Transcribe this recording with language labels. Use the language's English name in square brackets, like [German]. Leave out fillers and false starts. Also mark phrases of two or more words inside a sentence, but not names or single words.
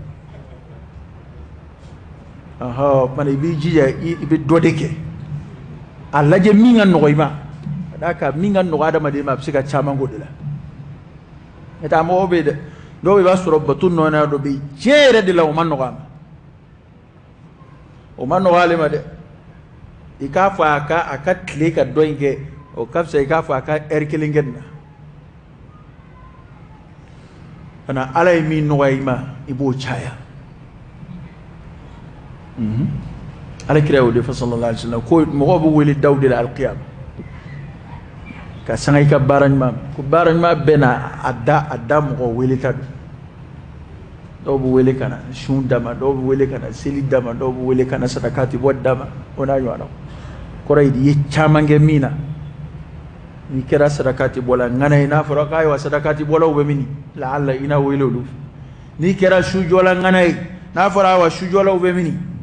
[Bambara] mana i b'i jija i bɛ dɔ de kɛ a lajɛ min ka nɔgɔ i ma ka d'a kan min ka nɔgɔ adamaden ma a bɛ se ka caman k'o de la n'o tɛ mɔgɔw bɛ yen dɛ dɔw i b'a sɔrɔ bato nɔnɔya dɔ bɛ yen tiɲɛ yɛrɛ de la o ma nɔgɔ a ma o ma nɔgɔ ale ma dɛ i k'a fɔ a ka tile ka dɔ in kɛ o ka fisa i k'a fɔ a ka heure kelen kɛ nin na kana Ala ye min nɔgɔya i ma i b'o caya Alakira y'o de fɔ [Arabic] sallallahu alaihi wasallam [Bambara] ko mɔgɔw bɛ wele daw de la alqiyama ka sanga i ka baara ɲuman ko baara ɲuman bɛɛ na a da mɔgɔ wele ta don dɔw bɛ wele ka na sun dama dɔw bɛ wele ka na seli dama dɔw bɛ wele ka na sadakati bɔ dama o n'a ɲɔgɔnna kɔrɔ ye i ye caman kɛ min na n'i kɛra sadakati bɔla ŋana ye n'a fɔra k'ayiwa sadakati bɔlaw bɛ min lahala i na wele olu n'i kɛra sujɔla ŋana ye n'a fɔra ayiwa sujɔlaw bɛ min